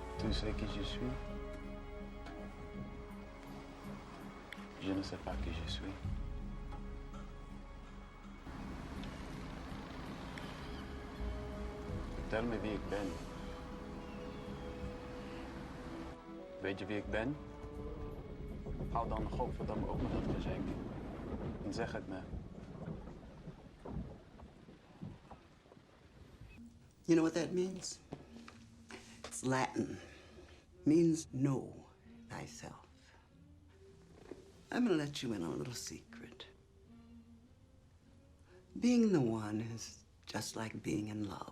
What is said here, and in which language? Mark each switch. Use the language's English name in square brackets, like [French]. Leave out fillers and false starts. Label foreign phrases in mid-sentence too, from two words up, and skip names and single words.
[French] Vous savez qui je suis? Je ne sais pas qui je suis. [Dutch] Vertel me wie ik ben. Weet je wie ik ben? Hou dan godverdamme op met dat gezeik. En zeg het me. [English] You know what that means? It's Latin. Means know thyself. I'm gonna let you in on a little secret. Being the one is just like being in love.